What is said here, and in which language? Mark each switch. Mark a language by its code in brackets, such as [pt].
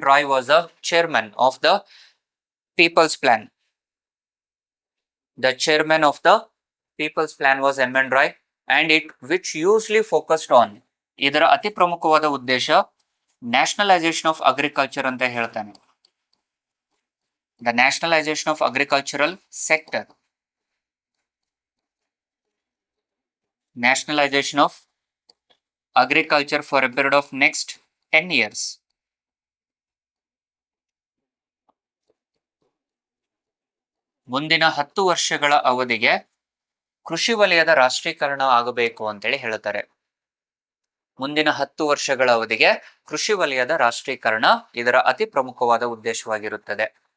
[en] Roy was the chairman of the People's Plan. The chairman of the People's Plan was M.N. Roy, and it which usually focused on, [kn] ಇದರ ಅತಿ ಪ್ರಮುಖವಾದ ಉದ್ದೇಶ [en] nationalisation of agriculture [kn] ಅಂತ ಹೇಳ್ತಾನೆ. [en] The nationalisation of agricultural sector, nationalization of agriculture for a period of next 10 years. [kn] ಮುಂದಿನ 10 ವರ್ಷಗಳ ಅವಧಿಗೆ ಕೃಷಿ ವಲಯದ ರಾಷ್ಟ್ರೀಕರಣ ಆಗಬೇಕು ಅಂತೇಳಿ ಹೇಳ್ತಾರೆ. ಮುಂದಿನ 10 ವರ್ಷಗಳ ಅವಧಿಗೆ ಕೃಷಿ ವಲಯದ ರಾಷ್ಟ್ರೀಕರಣ ಇದರ ಅತಿ ಪ್ರಮುಖವಾದ ಉದ್ದೇಶವಾಗಿರುತ್ತದೆ.